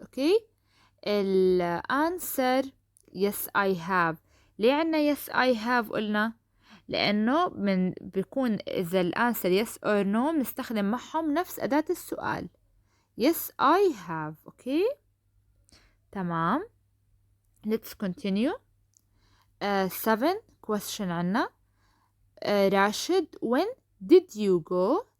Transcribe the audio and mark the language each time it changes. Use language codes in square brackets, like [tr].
[ar] أوكي الأنسر [en] yes I have. [ar] ليه عنا [en] yes I have [ar] قلنا؟ لأنه بيكون إذا الأنسر yes or no بنستخدم معهم نفس أداة السؤال yes I have. أوكي تمام. [en] let's continue. 7 question [ar] عنا راشد [en] when did you go.